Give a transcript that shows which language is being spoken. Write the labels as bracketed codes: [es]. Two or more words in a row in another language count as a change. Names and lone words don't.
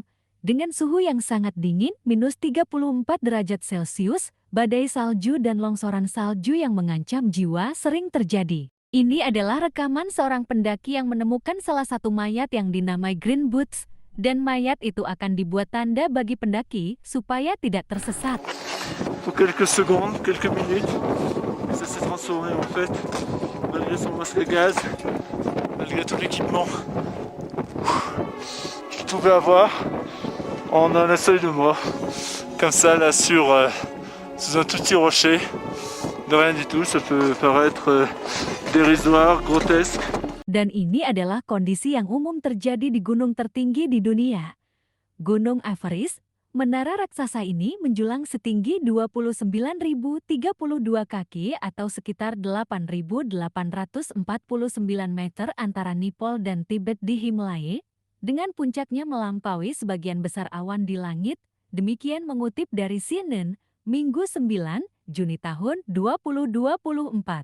[id] Dengan suhu yang sangat dingin, minus 34 derajat Celcius, badai salju dan longsoran salju yang mengancam jiwa sering terjadi. Ini adalah rekaman seorang pendaki yang menemukan salah satu mayat yang dinamai Green Boots, dan mayat itu akan dibuat tanda bagi pendaki supaya tidak tersesat. [fr] Pour quelques secondes, quelques minutes, ça s'est transformé en fait, malgré son masque à gaz, malgré tout l'équipement qu'il pouvait avoir, on a un seuil de mort, comme ça là sous un tout petit rocher, de rien du tout, ça peut paraître dérisoire, grotesque. [id] Dan ini adalah kondisi yang umum terjadi di gunung tertinggi di dunia. Gunung Everest, menara raksasa ini menjulang setinggi 29.032 kaki atau sekitar 8.849 meter antara Nepal dan Tibet di Himalaya, dengan puncaknya melampaui sebagian besar awan di langit, demikian mengutip dari CNN, Minggu 9, Juni tahun 2024.